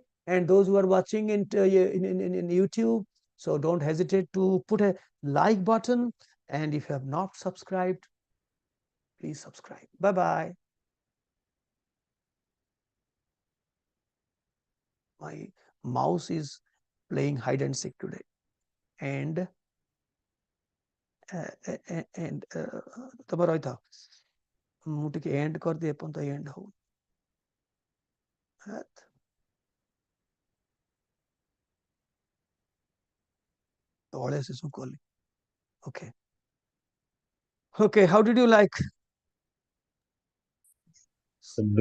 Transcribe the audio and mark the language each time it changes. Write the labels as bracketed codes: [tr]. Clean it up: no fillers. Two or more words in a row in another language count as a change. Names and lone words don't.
[en] And those who are watching in YouTube, so don't hesitate to put a like button, and if you have not subscribed, please subscribe. Bye bye. My mouse is playing hide and seek today, and [or] ତମେ ରହିଥାଅ, ମୁଁ ଟିକେ end କରିଦିଏ ଏପର୍ଯ୍ୟନ୍ତ end ହଉ। ତଳେ ଶେଷ କଲି। [en] Okay. Okay, how did you like? The